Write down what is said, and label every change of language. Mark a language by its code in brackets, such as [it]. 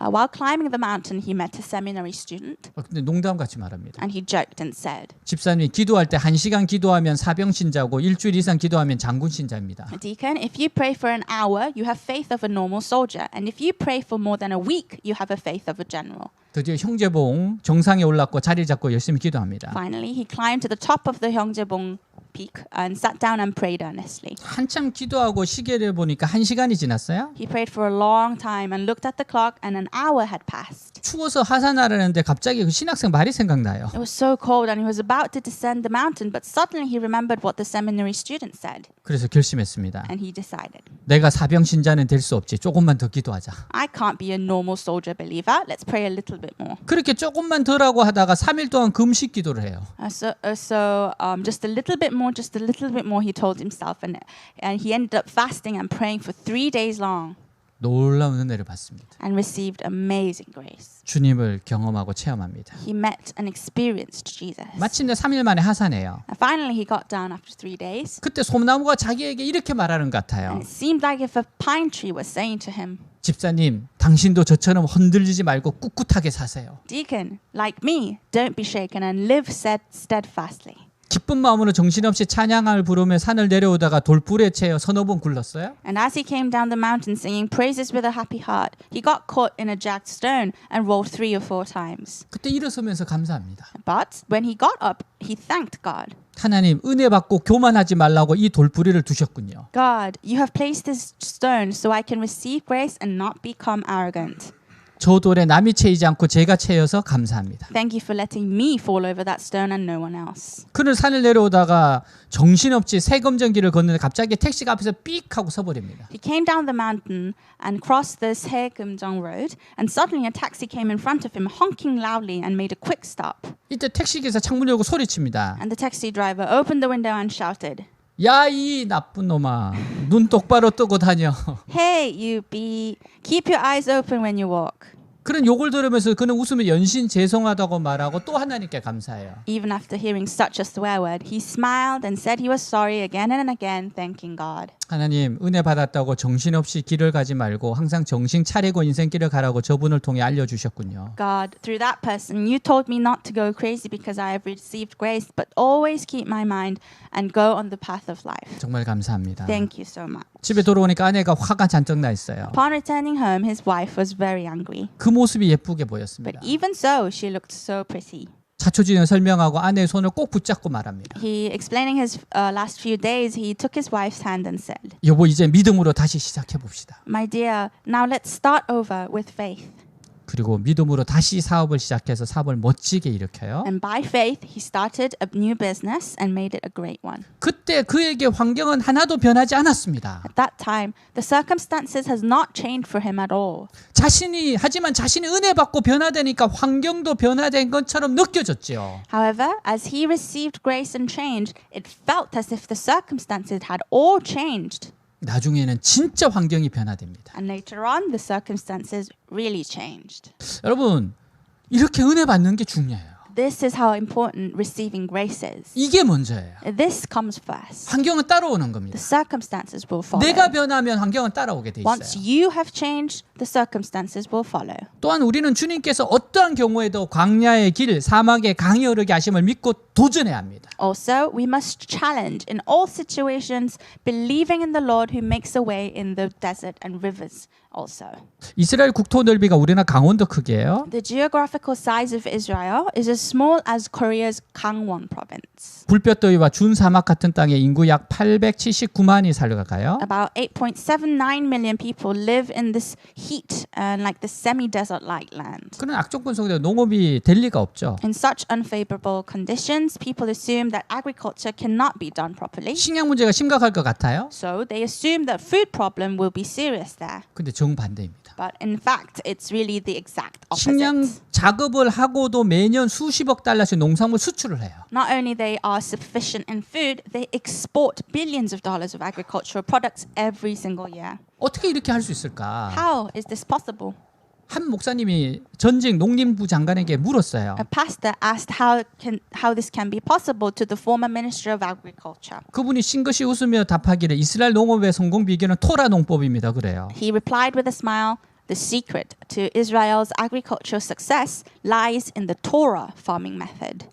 [en] While climbing the mountain, he met a seminary student [ko] 근데 농담같이 말합니다. [en] and he joked and said, [ko] 집사님이 기도할 때 1시간 기도하면 사병신자고 일주일 이상 기도하면 장군신자입니다. [en] Deacon, if you pray for an hour, you have faith of a normal soldier. And if you pray for more than a week, you have a faith of a general. [ko] 드디어 형제봉 정상에 올랐고 자리 잡고 열심히 기도합니다. [en] Finally, he climbed to the top of the Hyeongjebong peak and sat down and prayed earnestly. [ko] 한참 기도하고 시계를 보니까 1시간이 지났어요. [en] He prayed for a long time and looked at the clock, and an hour had passed. [ko] 추워서 하산하려는데 갑자기 그 신학생 말이 생각나요. [en] It was so cold and he was about to descend the mountain, but suddenly he remembered what the seminary student said, [ko] 그래서 결심했습니다. [en] and he decided, [ko] 내가 사병신자는 될 수 없지. 조금만 더 기도하자. [en] I can't be a normal soldier believer. Let's pray a little bit more. [ko] 그렇게 조금만 덜하고 하다가 3일 동안 금식 기도를 해요. [en] So just a little bit more, he told himself, and he ended up fasting and praying for 3 days long [ko] 놀라운 은혜를 받습니다. [en] and received amazing grace. [ko] 주님을 경험하고 체험합니다. [en] He met and experienced Jesus. [ko] 마침내 3일 만에 하산해요. [en] And finally, he got down after 3 days. [ko] 그때 소나무가 자기에게 이렇게 말하는 것 같아요. [en] And it seemed like if a pine tree was saying to him, [ko] 집사님, 당신도 저처럼 흔들리지 말고 꿋꿋하게 사세요. [en] Deacon, like me, don't be shaken and live steadfastly. [ko] 기쁜 마음으로 정신없이 찬양을 부르며 산을 내려오다가 돌불에 채여 서너 번 굴렀어요. [en] And as he came down the mountain singing praises with a happy heart, he got caught in a jagged stone and rolled 3 or 4 times. [ko] 그때 일어서면서 감사합니다. [en] But when he got up, he thanked God. [ko] 하나님, 은혜 받고 교만하지 말라고 이 돌부리를 두셨군요. [en] God, you have placed this stone so I can receive grace and not become arrogant. [ko] 저 돌에 남이 채이지 않고 제가 채여서 감사합니다. [en] Thank you for letting me fall over that stone and no one else. [ko] 그는 산을 내려오다가 정신없이 세금전기를 걷는데 갑자기 택시가 앞에서 삑 하고 서버립니다. [en] He came down the mountain and crossed the Saegeumjeong road, and suddenly a taxi came in front of him, honking loudly and made a quick stop. [ko] 이때 택시기사 창문 열고 소리칩니다. [en] And the taxi driver opened the window and shouted, [ko] 야, 이 나쁜 놈아, 눈 똑바로 뜨고 다녀. [en] Hey, you bee, keep your eyes open when you walk. [ko] 그런 욕을 들으면서 그는 웃으며 연신 죄송하다고 말하고 또 하나님께 감사해요. [en] Even after hearing such a swear word, he smiled and said he was sorry again and again, thanking God. [ko] 하나님, 은혜 받았다고 정신없이 길을 가지 말고 항상 정신 차리고 인생길을 가라고 저분을 통해 알려주셨군요. [en] God, through that person, you told me not to go crazy because I have received grace, but always keep my mind and go on the path of life. [ko] 정말 감사합니다. [en] Thank you so much. [ko] 집에 돌아오니까 아내가 화가 잔뜩 나 있어요. [en] Upon returning home, his wife was very angry. [ko] 그 모습이 예쁘게 [en] But [ko] 보였습니다. [en] even so, she looked so pretty. [ko] 자초지는 설명하고 아내의 손을 꼭 붙잡고 말합니다. [en] He, explaining his last few days, he took his wife's hand and said, [ko] 여보, 이제 믿음으로 다시 시작해 봅시다. [en] My dear, now let's start over with faith. [ko] 그리고 믿음으로 다시 사업을 시작해서 사업을 멋지게 일으켜요. [en] And by faith, he started a new business and made it a great one. [ko] 그때 그에게 환경은 하나도 변하지 않았습니다. [en] At that time, the circumstances has not changed for him at all. [ko] 하지만 자신이 은혜 받고 변화되니까 환경도 변화된 것처럼 느껴졌지요. [en] However, as he received grace and change, it felt as if the circumstances had all changed. [ko] 나중에는 진짜 환경이 변화됩니다. [en] And later on, the circumstances really changed. [ko] 여러분, 이렇게 은혜 받는 게 중요해요. [en] This is how important receiving grace is. [ko] 이게 먼저예요. [en] This comes first. [ko] 환경은 따라오는 겁니다. [en] The circumstances will follow. [ko] 내가 변하면 환경은 따라오게 돼 [en] Once [ko] 있어요. [en] you have changed, the circumstances will follow. [ko] 또한 우리는 주님께서 어떠한 경우에도 광야의 길, 사막의 강이 흐르게 하심을 믿고 도전해야 합니다. [en] Also, we must challenge in all situations, believing in the Lord who makes a way in the desert and rivers also. [ko] 이스라엘 국토 넓이가 우리나라 강원도 크기예요. [en] The geographical size of Israel is as small as Korea's Gangwon province. [ko] 불볕더위와 준 사막 같은 땅에 인구 약 879만이 살아가요. [en] About 8.79 million people live in this heat and like the semi-desert-like land. [ko] 그런 악조건 속에 농업이 될 리가 없죠. [en] In such unfavorable conditions, people assume that agriculture cannot be done properly. [ko] 식량 문제가 심각할 것 같아요. [en] So they assume that food problem will be serious there. [ko] 근데 정반대입니다. [en] But in fact, it's really the exact [ko] 식량 [en] opposite. [ko] 작업을 하고도 매년 수십억 달러씩 농산물 수출을 해요. [en] Not only they are sufficient in food, they export billions of dollars of agricultural products every single year. [ko] 어떻게 이렇게 할 수 있을까? [en] How is this possible? [ko] 한 목사님이 전직 농림부 장관에게 물었어요. [en] A pastor asked how this can be possible to the former Minister of Agriculture. [ko] 그분이 싱긋이 웃으며 답하기를 이스라엘 농업의 성공 비결은 토라 농법입니다. 그래요. [en] He replied with a smile, "The secret to Israel's agricultural success lies in the Torah farming method."